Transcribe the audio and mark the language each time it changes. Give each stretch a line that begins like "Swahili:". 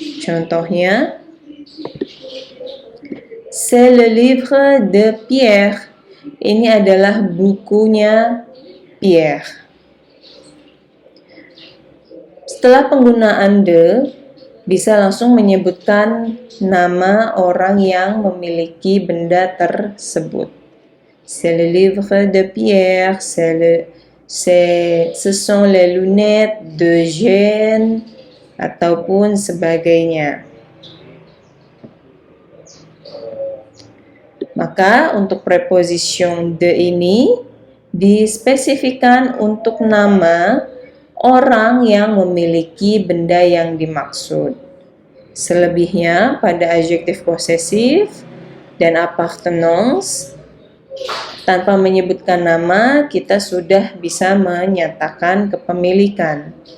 Indonesian: Contohnya,
French: c'est le livre de Pierre.
Indonesian: Ini adalah bukunya Pierre. Setelah penggunaan de, bisa langsung menyebutkan nama orang yang memiliki benda tersebut.
French: C'est le livre de Pierre, ce sont les lunettes de Jeanne,
Indonesian: ataupun sebagainya. Maka untuk preposition de ini dispesifikan untuk nama orang yang memiliki benda yang dimaksud. Selebihnya pada adjektif posesif dan appartenance, tanpa menyebutkan nama, kita sudah bisa menyatakan kepemilikan.